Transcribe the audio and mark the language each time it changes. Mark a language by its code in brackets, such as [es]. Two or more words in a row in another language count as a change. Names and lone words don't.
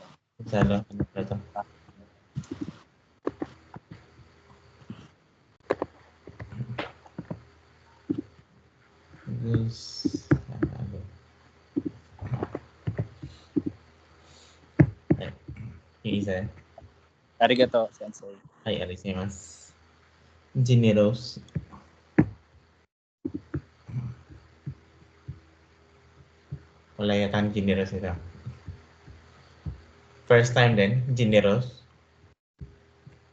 [tl] Gonzalo, ano pa ito? Gonzalo. Isa. [ja] ありがとう、先生. はい、ありがとうございます。Generous. [tl] Wala yatang generous ito. [en] First time [tl] din, generous.